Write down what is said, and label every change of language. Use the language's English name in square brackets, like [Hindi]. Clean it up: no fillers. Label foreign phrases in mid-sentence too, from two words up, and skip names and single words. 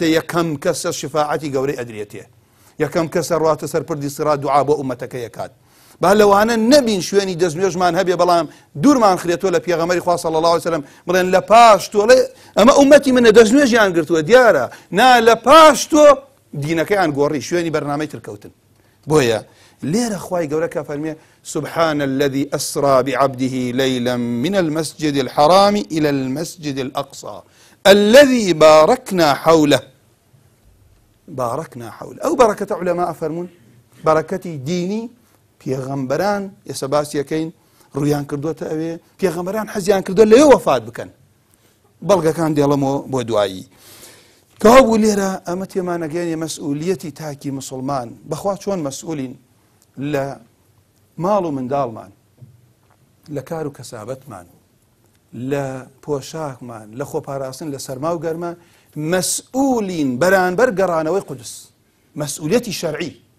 [Central Kurdish] یەکەم کەسە شفاعەتی گەورەی ئەدرێتێ یەکەم کەسە ڕاتە سەر پردی سرات دوعا بۆ ئومەتەکە یەکات با لەوانە نەبین شوێنی دەستنوێژمان هەبێ بەڵام دوورمان خرێتەوە لە پێغەمبەری خوا [Arabic] صلی الله علیه وسلم [Central Kurdish] بڵێن لە پاش تۆڵێ ئەمە ئومەتی منە دەستنوێژیان گرتووە دیارە نا لە پاش تۆ دینەکەیان گۆڕی شوێنی بەرنامەی ترکەوتن بۆیە لێرە خوای گەورە کە فەرمێ [Arabic] سبحان الذي أسرى بعبده ليلا من المسجد الحرام إلى المسجد الأقصى الذي باركنا حوله [Central Kurdish] ئەو بەرەکەتە عولەما ئەفەرمون بەرەکەتی دینی پێغەمبەران ئێستا باسیەکەین ڕوویان کردووەتە ئەوێ پێغەمبەران حەزیان کردووە لەوێ وەفات بکەن بەڵگەکان دێڵەمەوە بۆ دوایی کەوا بوو لێرە ئەمە تێمانەگەێنێ مەسئولیەتی تاکی مسلمان بەخوا چۆن مەسئولین لە ماڵ و منداڵمان لە کار و کەسابەتمان لە پۆشاکمان لە خۆپاراستن لە سەرما و گەرمە مەسئولین بەرانبەر گەڕانەوەی قودس مەسئولیەتی شەرعی